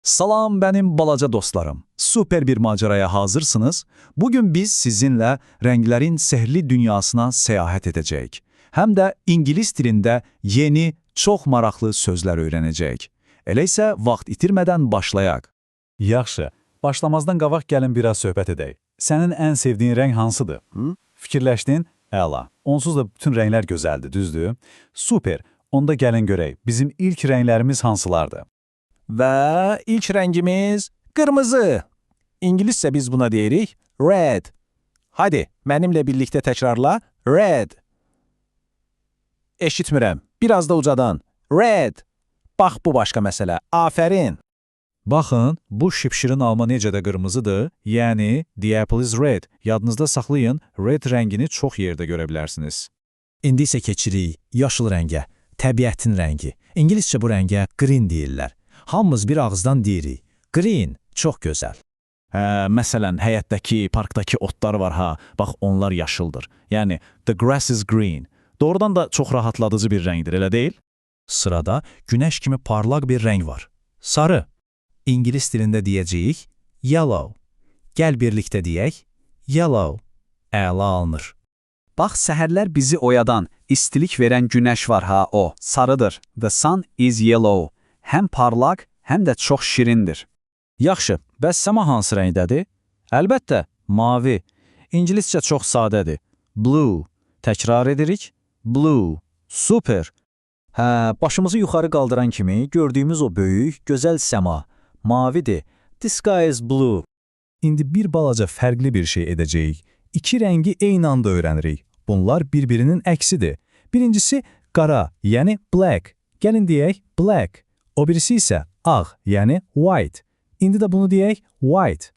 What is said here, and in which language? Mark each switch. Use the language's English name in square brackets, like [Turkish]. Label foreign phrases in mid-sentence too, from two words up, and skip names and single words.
[Turkish] Salam benim balaca dostlarım. Süper bir maceraya hazırsınız. Bugün biz sizinle renklerin sehirli dünyasına seyahat edecek. Hem de İngiliz dilinde yeni, çok maraqlı sözler öğrenecek. [Azerbaijani] Eləysə vaxt itirmeden başlayak. Yaxşı, başlamazdan qabaq gəlin biraz söhbət edək. Sənin ən sevdiyin rəng hansıdır? Fikirləşdin? Əla. Onsuz da bütün rənglər gözəldir, düzdür? Super. Onda gəlin görək. Bizim ilk rənglərimiz hansılardır? [Turkish] Ve ilk rengimiz kırmızı. İngilizce biz buna deyirik red. Hadi benimle birlikte tekrarla red. [Azerbaijani] Eşitmirəm. Biraz da ucadan. Red. Bax bu başqa məsələ. Afərin. Baxın, bu şipşirin alma necə də qırmızıdır, yəni [English] the apple is red. [Azerbaijani] Yadınızda saxlayın, red rəngini çox yerdə görə bilərsiniz. İndi isə keçirik yaşıl rəngə, təbiətin rəngi. İngiliscə bu rəngə green deyirlər. Hamımız bir ağızdan deyirik. Green, çox gözəl. Məsələn, həyətdəki, parkdakı otlar var ha, bax onlar yaşıldır. Yəni, [English] the grass is green. [Azerbaijani] Doğrudan da çox rahatladıcı bir rəngdir, elə deyil? Sırada günəş kimi parlaq bir rəng var. Sarı. İngilis dilində deyəcəyik yellow. Gəl birlikdə deyək yellow. Əla alınır. Bax, səhərlər bizi oyadan, istilik verən günəş var ha o, sarıdır. [English] The sun is yellow. [Azerbaijani] Həm parlaq, həm də çox şirindir. Yaxşı, bəs səma hansı rəngdədir? Əlbəttə, mavi. İngiliscə çox sadədir. Blue. Təkrar edirik. Blue. Super. Başımızı yuxarı qaldıran kimi gördüyümüz o böyük, gözəl səma. Mavidir. [English] The sky is blue. [Azerbaijani] İndi bir balaca fərqli bir şey edəcəyik. İki rəngi eyni anda öyrənirik. Bunlar bir-birinin əksidir. Birincisi qara, yəni black. Gəlin deyək black. O birisi isə ağ, yəni white. İndi də bunu deyək white.